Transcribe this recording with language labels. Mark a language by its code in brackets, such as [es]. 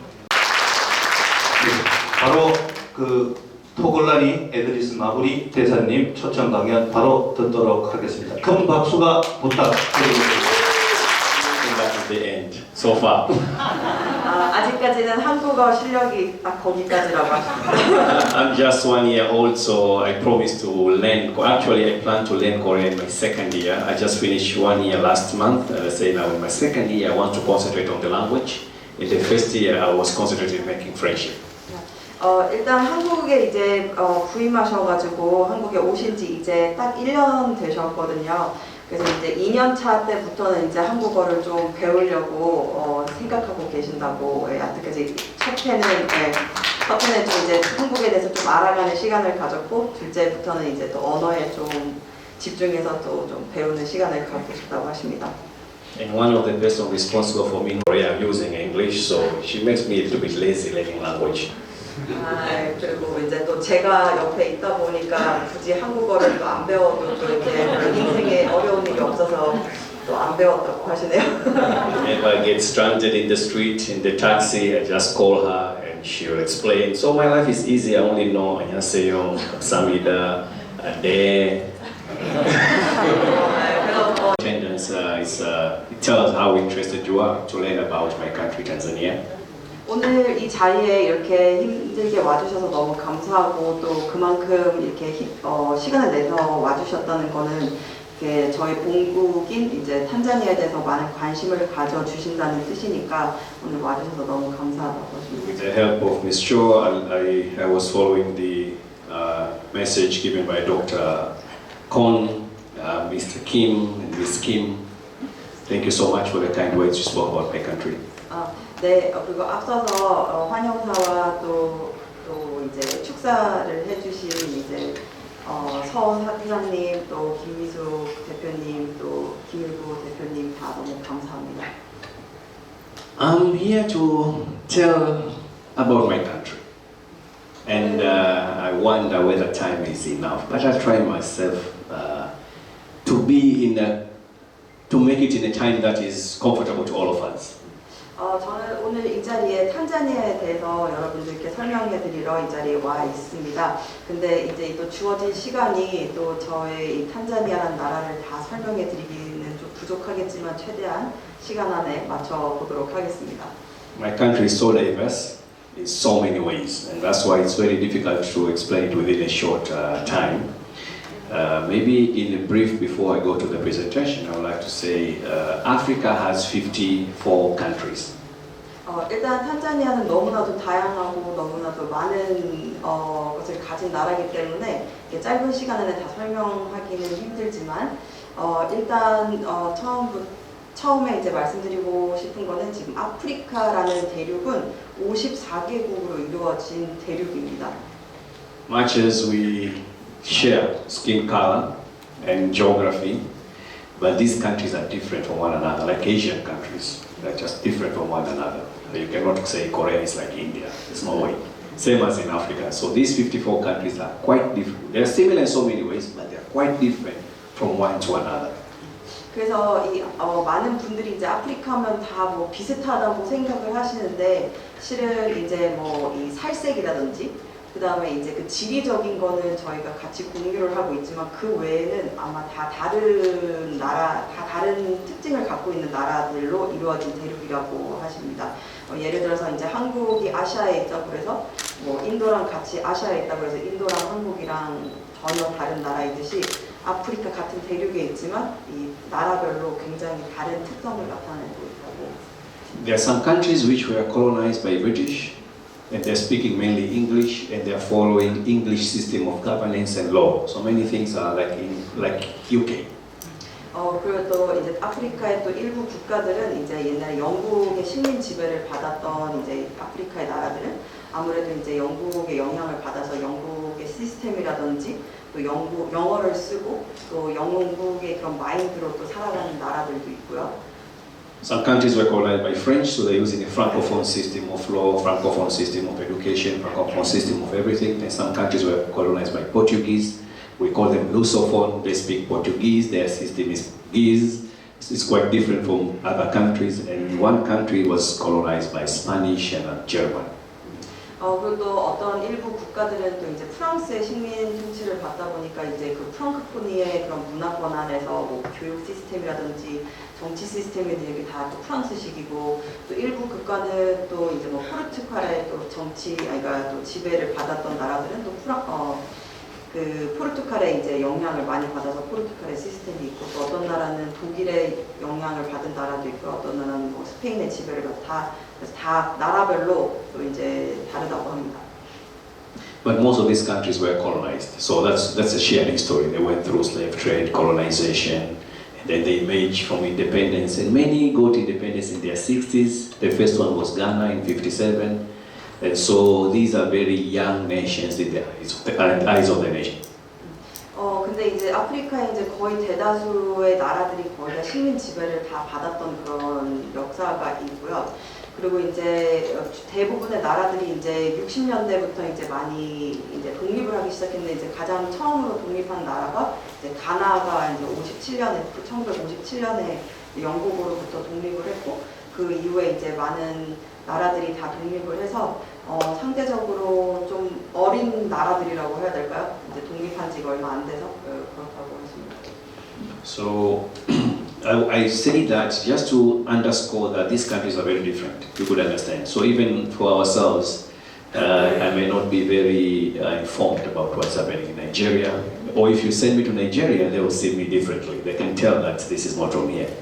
[ko] 네, 바로 그 토골라니 에드리스 마부리 대사님 초청 강연 바로 듣도록 하겠습니다. 큰 박수가 부탁드리겠습니다. [en] That's the end so far. [ko] 아직까지는 한국어 실력이 딱 거기까지라고 하십니다. [en] I'm just 1 year old, so I promised to learn. Actually, I plan to learn Korean in my second year. I just finished 1 year last month. Say now in my second year, I want to concentrate on the language. In the first year, I was concentrating making friendship. [ko] 일단 한국에 이제 부임하셔가지고 한국에 오신 지 이제 딱 1년 되셨거든요. 그래서 이제 2년 차 때부터는 이제 한국어를 좀 배우려고 생각하고 계신다고 여태까지 첫 해는 좀 이제 한국에 대해서 좀 알아가는 시간을 가졌고 둘째부터는 이제 또 언어에 좀 집중해서 또 좀 배우는 시간을 갖고 싶다고 하십니다. [en] And one of the person responsible for me in Korea using English, so she makes me a little bit lazy learning language. [ko] 그리고 이제 또 제가 옆에 있다 보니까 굳이 한국어를 또 안 배워도 또 이렇게 인생에 어려운 일이 없어서 또 안 배웠다고 하시네요. [en] If I get stranded in the street, in the taxi, I just call her and she'll explain. So my life is easy. I only know [ko] 안녕하세요, 감사합니다, 네. [en] Attendance it tells how interested you are to learn about my country, Tanzania. [ko] 오늘 이 자리에 이렇게 힘들게 와주셔서 너무 감사하고 또 그만큼 이렇게 시간을 내서 와주셨다는 거는 이렇게 저희 본국인 이제 탄자니아에 대해서 많은 관심을 가져주신다는 뜻이니까 오늘 와주셔서 너무 감사하다고 하십니다. [en] With the help of Ms. Cho, I was following the message given by Dr. Kon, Mr. Kim, and Ms. Kim. Thank you so much for the kind words you spoke about my country. [ko] 네, 그리고 앞서서 환영사와 또 이제 축사를 해주신 이제 서 사장님, 또 김미숙 대표님, 또 김일구 대표님 다 너무 감사합니다. [en] I'm here to tell about my country, and I wonder whether time is enough. But I try myself to make it in a time that is comfortable to all of us. [ko] 저는 오늘 이 자리에 탄자니아에 대해서 여러분들께 설명해 드리러 이 자리에 와 있습니다. 근데 이제 또 주어진 시간이 또 저의 이 탄자니아라는 나라를 다 설명해 드리기는 좀 부족하겠지만 최대한 시간 안에 맞춰 보도록 하겠습니다. [en] My country is so diverse. in so many ways, and that's why it's very difficult to explain it within a short time. Maybe in a brief before I go to the presentation, I would like to say Africa has 54 countries. [ko] 일단 탄자니아는 너무나도 다양하고 너무나도 많은 것을 가진 나라이기 때문에 짧은 시간 안에 다 설명하기는 힘들지만 일단 처음에 이제 말씀드리고 싶은 거는 지금 아프리카라는 대륙은 54개국으로 이루어진 대륙입니다. [en] Much as we share skin color and geography, but these countries are different from one another, like Asian countries. They're just different from one another. You cannot say Korea is like India. There's no way. Same as in Africa. So these 54 countries are quite different. They're similar in so many ways, but they're quite different from one to another. [ko] 그래서 많은 분들이 이제 아프리카면 다 뭐 비슷하다고 생각을 하시는데 실은 이제 뭐 이 살색이라든지 그 다음에 이제 그 지리적인 거는 저희가 같이 공유를 하고 있지만 그 외에는 아마 다 다른 나라, 다 다른 특징을 갖고 있는 나라들로 이루어진 대륙이라고 하십니다. 예를 들어서 이제 한국이 아시아에 있다고 그래서 뭐 인도랑 같이 아시아에 있다고 해서 인도랑 한국이랑 전혀 다른 나라이듯이 아프리카 같은 대륙에 있지만 이 나라별로 굉장히 다른 특성을 나타내고 있다고. [en] There are some countries which were colonized by British, and they're speaking mainly English, and they're following English system of governance and law. So many things are like UK. [ko] 그리고 또 이제 아프리카의 또 일부 국가들은 이제 옛날에 영국의 식민 지배를 받았던 이제 아프리카의 나라들은 아무래도 이제 영국의 영향을 받아서 영국의 시스템이라든지 또 영어를 쓰고 또 영국의 그런 마인드로 또 살아가는 나라들도 있고요. [en] Some countries were colonized by French, so they're using a francophone system of law, francophone system of education, francophone system of everything. And some countries were colonized by Portuguese. We call them Lusophone. They speak Portuguese. Their system is Guise. It's quite different from other countries. And one country was colonized by Spanish and German. [ko] 그리고 또 어떤 일부 국가들은 또 이제 프랑스의 식민 통치를 받다 보니까 이제 그 프랑크포니의 그런 문화권 안에서 뭐 교육 시스템이라든지 정치 시스템이든지 다 또 프랑스식이고 또 일부 국가는 또 이제 뭐 포르투갈의 또 정치 그러니까 또 지배를 받았던 나라들은 또 그 포르투갈의 이제 영향을 많이 받아서 포르투갈의 시스템이 있고 또 어떤 나라는 독일의 영향을 받은 나라도 있고 어떤 나라는 뭐 스페인의 지배를 받아 그래서 다 나라별로 또 이제 다르다고 합니다. [en] But most of these countries were colonized, so that's a shared history. They went through slave trade, colonization, and then they emerged from independence. And many got independence in their 60s. The first one was Ghana in 57. And so these are very young nations in the eyes of the nation. [ko] 근데 이제 아프리카에 이제 거의 대다수의 나라들이 거의 다 식민 지배를 다 받았던 그런 역사가 있고요. 그리고 이제 대부분의 나라들이 이제 60년대부터 이제 많이 이제 독립을 하기 시작했는데 이제 가장 처음으로 독립한 나라가 이제 가나가 이제 1957년에 영국으로부터 독립을 했고 그 이후에 이제 많은 나라들이 다 독립을 해서 상대적으로 좀 어린 나라들이라고 해야 될까요? 이제 독립한 지가 얼마 안 돼서 그렇다고 했습니다. [en] So I say that just to underscore that these countries are very different. You could understand. So even for ourselves, I may not be very informed about what's happening in Nigeria. Or if you send me to Nigeria, they will see me differently. They can tell that this is not from here.